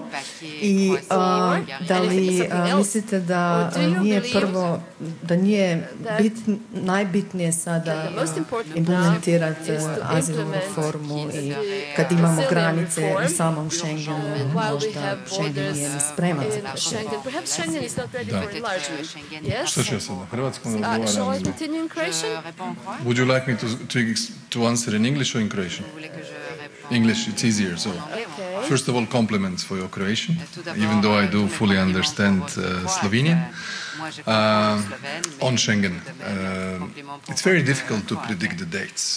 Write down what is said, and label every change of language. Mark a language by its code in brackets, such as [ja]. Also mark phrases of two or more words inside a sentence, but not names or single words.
[hr] I da li mislite da nije najbitnije sada implementirati azilnu reformu i kad imamo granice u samom Schengenu, možda Schengen nije ni spreman za proširenje? Da. Što ću ja sad na hrvatskom da odgovaram? [en] Would you like me to answer in English or in Croatian? English, it's easier. So, first of all, compliments for your Croatian, even though I do fully understand Slovenian. On Schengen, it's very difficult to predict the dates.